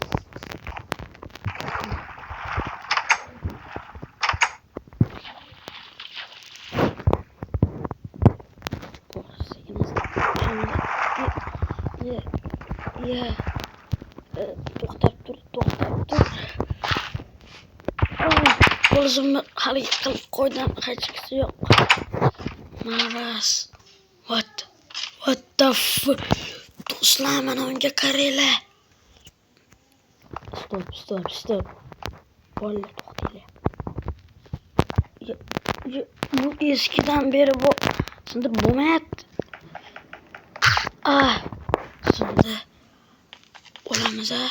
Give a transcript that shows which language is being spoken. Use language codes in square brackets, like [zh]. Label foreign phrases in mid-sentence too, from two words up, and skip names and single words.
[uz] To'xtab tur. O'zimni hali qilib qo'ydim, hech qisi yo'q. Maras. [en] What the fuck? [uz] Do'stlar, mana unga qaranglar. Stop. Bolalar, to'xtanglar. Bu eskidan beri bu sindirib bo'lmayapti. Şimdi olamiz.